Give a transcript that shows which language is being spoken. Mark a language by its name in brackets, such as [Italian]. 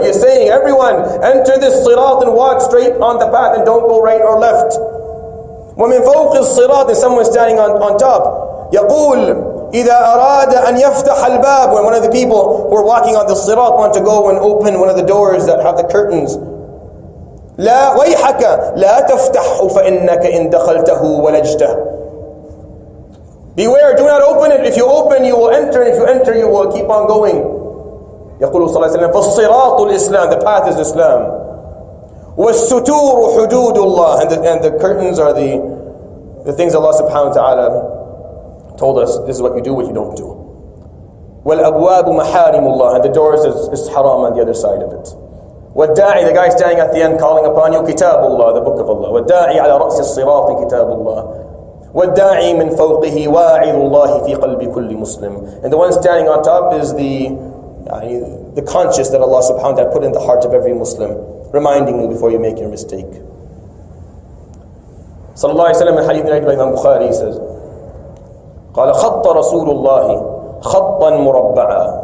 [English] He is saying, everyone enter this sirat and walk straight on the path and don't go right or left. [Arabic] ومن فوق الصراط, [English] and someone standing on top. [Arabic] يقول إذا أراد أن يفتح الباب, [English] when one of the people who are walking on the sirat want to go and open one of the doors that have the curtains. [Arabic] لا ويحك لا تفتحه فإنك إن دخلته ولجته. [English] Beware, do not open it. If you open, you will enter, and if you enter, you will keep on going. [Arabic] يقول صلى الله عليه وسلم فالصراط الإسلام, [English] the path is Islam. [Arabic] والستور حدود الله, [English] and the curtains are the things Allah subhanahu wa ta'ala told us, this is what you do, what you don't do. [Arabic] والأبواب محارم الله, [English] and the doors is haram on the other side of it. [Arabic] والداعي, [English] the guy standing at the end calling upon you, [Arabic] كتاب الله, [English] the book of Allah. [Arabic] والداعي على رأس الصراط كتاب الله. والداعي من فوقه واعظ الله في قلب كل مسلم. [English] And the one standing on top is the conscious that Allah subhanahu wa ta'ala put in the heart of every Muslim, reminding you before you make your mistake. [Arabic] صلى الله عليه وسلم [English] in hadith narrated by Imam Bukhari, he says, [Arabic] قال خط رسول الله خطا مربعا.